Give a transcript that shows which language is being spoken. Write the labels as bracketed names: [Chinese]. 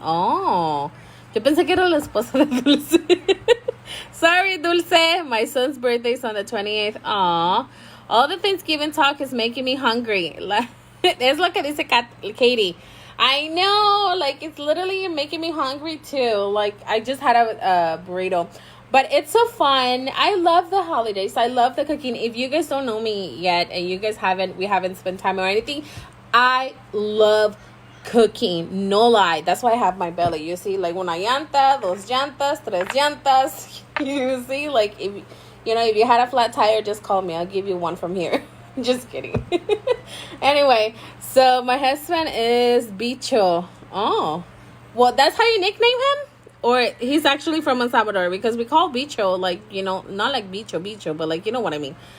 [Spanish] Oh, yo pensé que era la esposa de Dulce. [English] Sorry, Dulce. My son's birthday is on the 28th. Aw. All the Thanksgiving talk is making me hungry. [Spanish] Es lo que dice Katie. [English] I know. Like, it's literally making me hungry, too. Like, I just had a burrito. But it's so fun. I love the holidays. I love the cooking. If you guys don't know me yet and you guys we haven't spent time or anything, I love cooking. No lie. That's why I have my belly. You see, like, [Spanish] una llanta, dos llantas, tres llantas. [English] You see, like, if you had a flat tire, just call me. I'll give you one from here. Just kidding. Anyway, so my husband is Bicho. Oh, well, that's how you nickname him? Or he's actually from El Salvador, because we call Bicho, like, not like Bicho, but like, you know what I mean.